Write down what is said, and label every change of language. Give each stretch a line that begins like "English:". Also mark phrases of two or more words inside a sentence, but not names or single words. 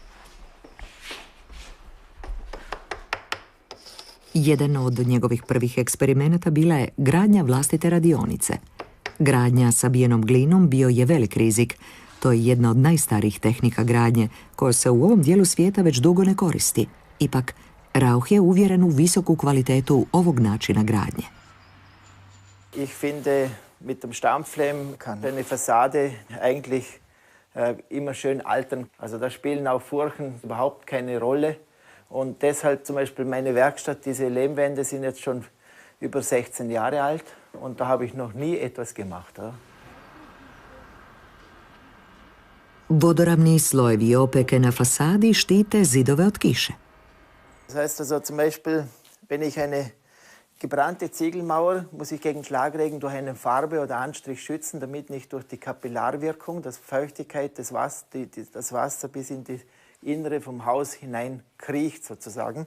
Croatian: Jedan od njegovih prvih eksperimenata bila je gradnja vlastite radionice. Gradnja sabijenom glinom bio je velik rizik. To je jedna od najstarijih tehnika gradnje, koja se u ovom dijelu svijeta već dugo ne koristi. Ipak, Rauch je uvjeren u visoku kvalitetu ovog načina gradnje.
German: Ich finde, mit dem Stampflehm kann eine Fassade eigentlich immer schön altern. Also da spielen auch Furchen überhaupt keine Rolle. Und deshalb zum Beispiel meine Werkstatt, diese Lehmwände sind jetzt schon über 16 Jahre alt und da habe ich noch nie etwas gemacht. Ja.
Croatian: Vodoravni slojevi opeke na fasadi štite zidove od kiše.
German: Das heißt also zum Beispiel, wenn ich eine gebrannte Ziegelmauer, muss ich gegen Schlagregen durch eine Farbe oder Anstrich schützen, damit nicht durch die Kapillarwirkung, das Feuchtigkeit des das Wasser bis in die Innere vom Haus hinein kriecht sozusagen.